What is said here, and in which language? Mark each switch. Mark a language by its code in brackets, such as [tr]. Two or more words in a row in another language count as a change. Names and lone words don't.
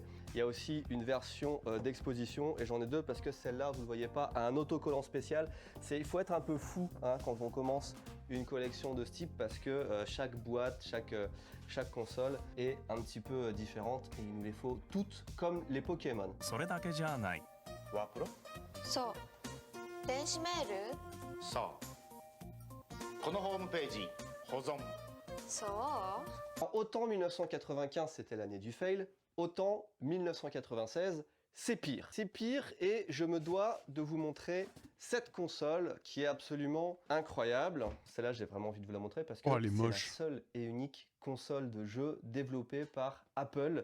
[fr] Il y a aussi une version d'exposition et j'en ai deux parce que celle-là vous ne voyez pas, a un autocollant spécial. Il faut être un peu fou, hein, quand on commence une collection de ce type parce que chaque boîte, chaque console est un petit peu différente et il nous les faut toutes comme les Pokémon. [ja] それだけじゃない。ワープロ？そう。電子メール？そう。このホームページ保存。そう。 [fr] Autant 1995 c'était l'année du fail, autant 1996 c'est pire. C'est pire et je me dois de vous montrer cette console qui est absolument incroyable. Celle-là, j'ai vraiment envie de vous la montrer parce que c'est la seule et unique console de jeu développée par Apple.